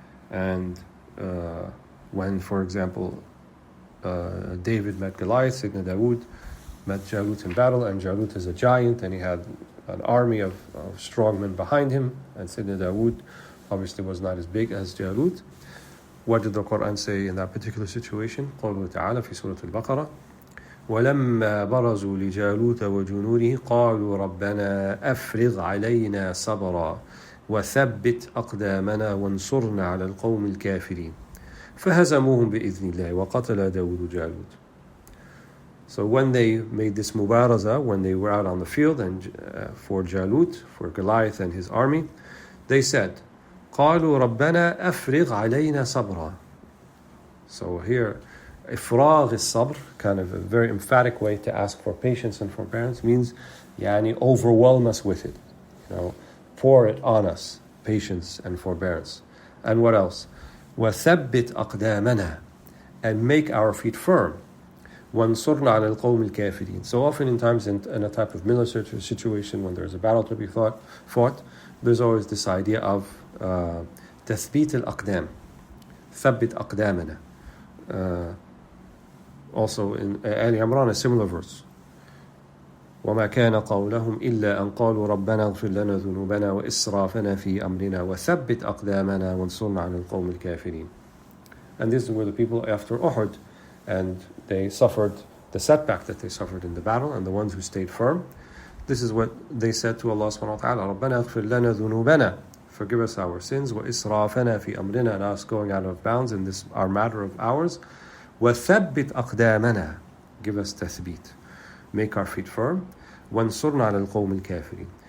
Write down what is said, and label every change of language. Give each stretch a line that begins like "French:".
English: And when, for example, David met Goliath, Sayyidina Dawood met Jalut in battle, and Jalut is a giant, and he had an army of strong men behind him, and Sayyidina Dawood obviously was not as big as Jalut. What did the Quran say in that particular situation?
Arabic: قوله تعالى في سورة البقرة ولما برزوا لجالوت وجنوده قالوا ربنا أفرغ علينا صبرا وثبت أقدامنا وانصرنا على القوم الكافرين فهزموهم بإذن الله وقتل داود جالوت.
English: So when they made this mubaraza, when they were out on the field and for Jalut, for Goliath and his army, they said,
Arabic: قالوا ربنا أفرغ علينا صبرا.
English: So here,
Arabic: إفراغ الصبر,
English: kind of a very emphatic way to ask for patience and forbearance, means
Arabic: يعني
English: overwhelm us with it. Pour it on us, patience and forbearance. And what else?
Arabic: وثبت أقدامنا,
English: and make our feet firm.
Arabic: وانصرنا على القوم الكافرين.
English: So often in times in a type of military situation, when there's a battle to be fought, there's always this idea of
Arabic: تثبيت الأقدام, ثبت أقدامنا.
English: Also in Ali Imran, a similar verse.
Arabic: وما كان قولهم إلا أن قالوا ربنا اغفر لنا ذنوبنا وإسرافنا في أمرنا وثبت أقدامنا وانصرنا على القوم الكافرين.
English: And this is where the people after Uhud, and they suffered the setback that they suffered in the battle, and the ones who stayed firm, this is what they said to Allah subhanahu wa ta'ala,
Arabic: رَبَّنَا اغْفِرْ لَنَا ذُنُوبَنَا,
English: forgive us our sins,
Arabic: وَإِسْرَافَنَا فِي أَمْرِنَا,
English: and us going out of bounds in this our matter of ours,
Arabic: وَثَبِّتْ أَقْدَامَنَا,
English: give us tathbit, make our feet firm,
Arabic: وَانصُرْنَا عَلَى الْقَوْمِ الْكَافِرِينَ.